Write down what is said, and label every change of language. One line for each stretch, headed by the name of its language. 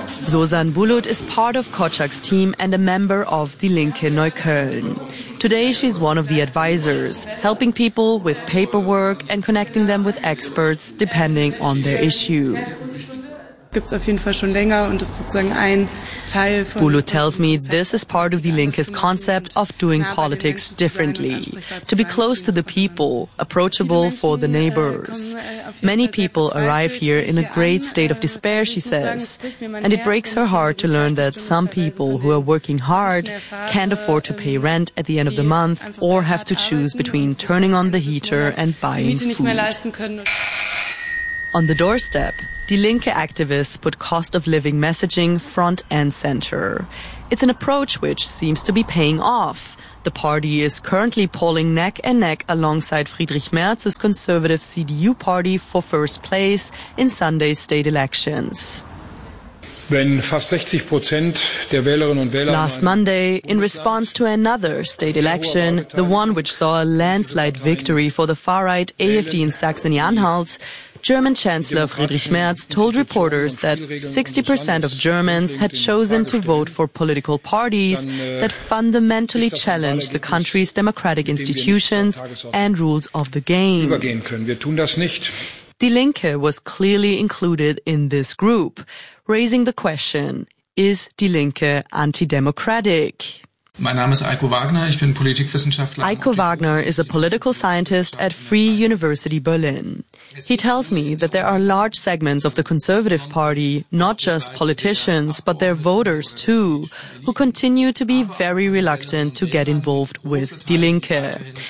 English: Zozan Bulut is part of Kocak's team and a member of Die Linke Neukölln. Today she's one of the advisors, helping people with paperwork and connecting them with experts depending on their issue.
German: Gibt's auf jeden Fall schon länger und ist sozusagen ein Teil von
English: Bulu tells me this is part of Die Linke's concept of doing politics differently, to be close to the people, approachable for the neighbors. Many people arrive here in a great state of despair, she says, and it breaks her heart to learn that some people who are working hard can't afford to pay rent at the end of the month or have to choose between turning on the heater and buying food. On the doorstep, Die Linke activists put cost of living messaging front and center. It's an approach which seems to be paying off. The party is currently polling neck and neck alongside Friedrich Merz's conservative CDU party for first place in Sunday's state elections.
German: When fast 60% der Wählerinnen und Wähler
English: last Monday, in response to another state election, the one which saw a landslide victory for the far-right AfD in Saxony-Anhalt, German Chancellor Friedrich Merz told reporters that 60% of Germans had chosen to vote for political parties that fundamentally challenge the country's democratic institutions and rules of the game. Die Linke was clearly included in this group, raising the question, is Die Linke anti-democratic?
German: Mein Name ist Eiko Wagner, ich bin Politikwissenschaftler.
English: Eiko Wagner is a political scientist at Free University Berlin. He tells me that there are large segments of the Conservative Party, not just politicians, but their voters too, who continue to be very reluctant to get involved with Die Linke.